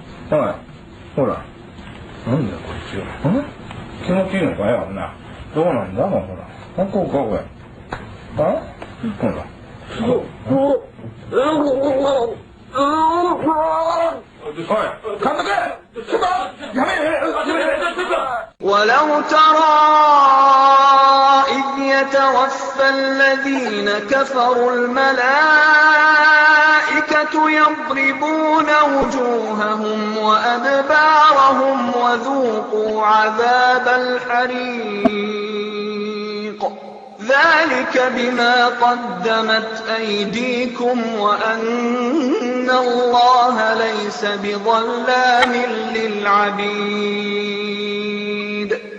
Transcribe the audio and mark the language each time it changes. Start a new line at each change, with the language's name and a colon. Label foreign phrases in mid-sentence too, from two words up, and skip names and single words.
Japanese: おい、ほら。なんだよ、こっちは。気持ちいいのかよ、な。どうなんだ、もうほら。こうか、これ。ほら。おい、監督！ちょっとやめ！
Arabic: ولو ترى إذ يتوفى الذين كفروا الملائكة يضربون وجوههم وأدبارهم وذوقوا عذاب الحريق ذلك بما قدمت أيديكم وأن الله ليس بظلام للعبيد.